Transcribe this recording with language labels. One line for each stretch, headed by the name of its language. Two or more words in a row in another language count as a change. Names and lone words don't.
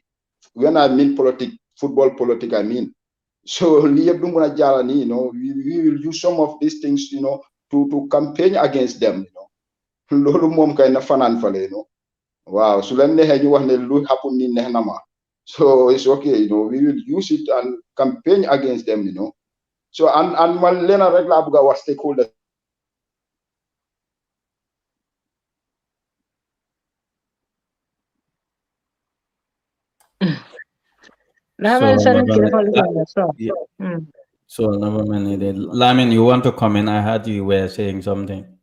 English: When I mean politics, football politics I mean. So
Wolof: lii yëpp du mun a jaala nii
English: we will use some of these things to campaign against them.
Wolof: Loolu moom kay na fanaan fale waaw su leen neexee ñu wax ne lu happen ni neex na ma.
English: So it's okay, we will use it and campaign against them, So and
Wolof: man lena rek la bëgg wax
English: stakeholders. So never mind. Lamin, you want to comment? I heard you were saying something.